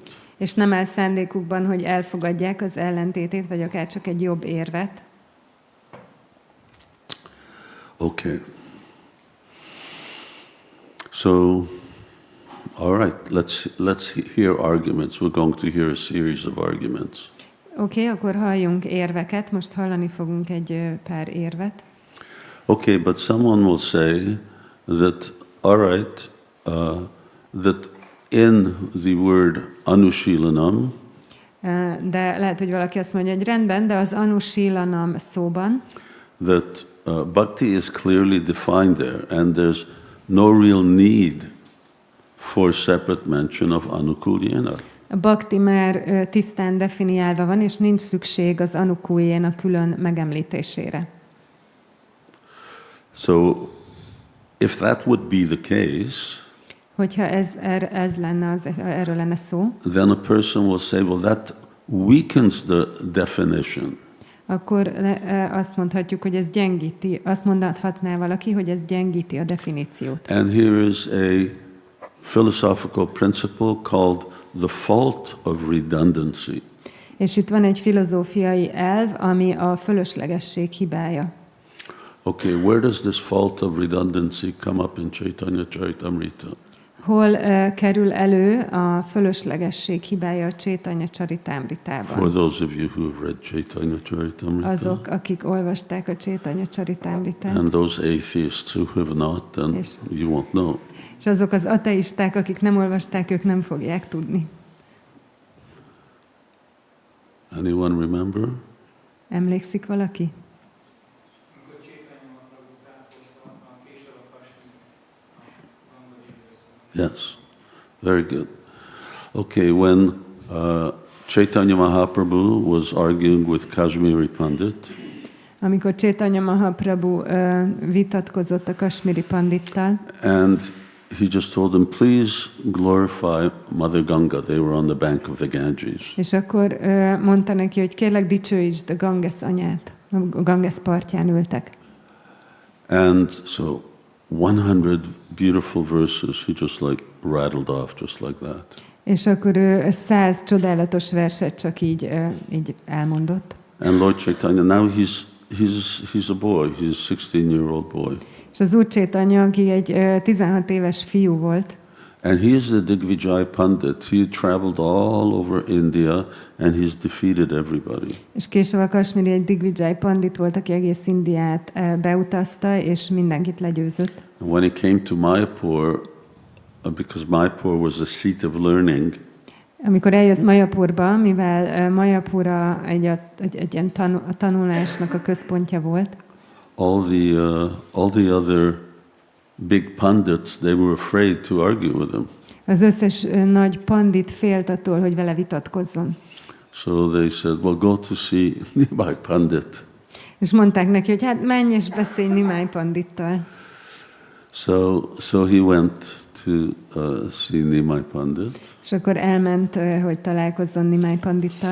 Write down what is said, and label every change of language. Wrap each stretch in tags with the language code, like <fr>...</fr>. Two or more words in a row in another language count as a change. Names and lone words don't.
<hu>És nem áll szándékukban, hogy elfogadják az ellentétét, vagy akár csak egy jobb érvet.</hu> <en>Okay. So, all right, let's hear arguments. We're going to hear a series of arguments.</en> <hu>Oké, akkor halljunk érveket. Most hallani fogunk egy pár érvet.</hu> <en>Okay, but someone will say that, all right, that in the word anushilanam,</en> <hu>de lehet, hogy valaki azt mondja, hogy rendben, de az anushilanam szóban,</hu> <en>that bhakti is clearly defined there, and there's no real need for separate mention of anukulyena.</en> <hu>A bhakti már tisztán definiálva van, és nincs szükség az anukulyena külön megemlítésére.</hu> <en>So, if that would be the case,</en> <hu>hogyha ez lenne, erről lenne szó,</hu> <en>then a person will say, well, that weakens the definition.</en> <hu>Akkor azt mondhatjuk, hogy ez gyengíti, azt mondhatná valaki, hogy ez gyengíti a definíciót.</hu> <en>And here is a philosophical principle called the fault of redundancy.</en> <hu>És itt van egy filozófiai elv, ami a fölöslegesség hibája.</hu> <en>Okay, where does this fault of redundancy come up in Chaitanya Charitamrita?</en> <hu>Hol kerül elő a fölöslegesség hibája a Chaitanya Charitamritában?</hu> <en>For those of you who have read Chaitanya Charitamrita,</en> <hu>Azok, akik olvasták a Chaitanya Charitamritát,</hu> <en>and those atheists who have not, then you won't know.</en> <hu>és azok az ateisták, akik nem olvasták, ők nem fogják tudni.</hu> <en>Anyone remember?</en> <hu>Emlékszik valaki?</hu> <en>Yes, very good. Okay, when Chaitanya Mahaprabhu was arguing with Kashmiri Pandit,</en> <hu>Amikor Chaitanya Mahaprabhu vitatkozott a kasmiri pandittal,</hu> <en>and he just told them, please glorify Mother Ganga. They were on the bank of the Ganges.</en> <hu>és akkor mondta neki, hogy kérlek dicsőítsd a Ganges anyát. A Ganges partján ültek.</hu> <en>And so 100 beautiful verses he just like rattled off just like that.</en> <hu>És akkor ő 100 csodálatos verset csak így elmondott.</hu> <en>And Lord Chaitanya, now he's a boy. He's a 16-year-old boy.</en> <hu>És az Úr Chaitanya, aki egy 16 éves fiú volt,</hu> <en>And he is the Digvijay Pandit. He traveled all over India and he's defeated everybody.</en> <hu>és később a kasmiri egy Digvijay pandit volt, aki egész Indiát beutazta, és mindenkit legyőzött.</hu> <en>And when he came to Mayapur, because Mayapur was a seat of learning,</en> <hu>Amikor eljött Mayapurba, mivel Mayapura egy ilyen tanulásnak a központja volt,</hu> <en>all the other big pandits, they were afraid to argue with him.</en> <hu>az összes nagy pandit félt attól, hogy vele vitatkozzon.</hu> <en>So they said, well, go to see Nimai Pandit.</en> <hu>És mondták neki, hogy hát menj és beszélj Nimai pandittal.</hu> <en>So he went to see Nimai Pandit.</en> <hu>És akkor elment, hogy találkozzon Nimai pandittal.</hu>